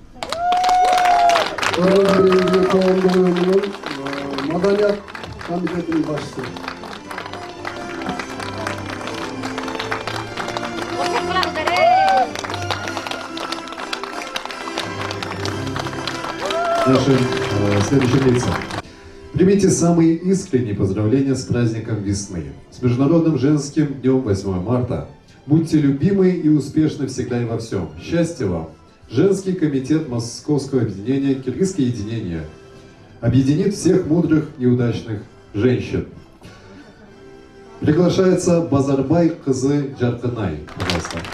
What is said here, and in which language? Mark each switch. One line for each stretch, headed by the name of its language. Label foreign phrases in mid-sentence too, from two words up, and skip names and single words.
Kyrgyz: Коомдук уюмунун маданият комитетинин башчысы.
Russian: Наши следующие лица. Примите самые искренние поздравления с праздником весны, с Международным женским днем 8 марта. Будьте любимы и успешны всегда и во всем. Счастья вам! Женский комитет Московского объединения «Киргизское единение» объединит всех мудрых и удачных женщин. Приглашается Базарбай Кызы Джарканай. Пожалуйста.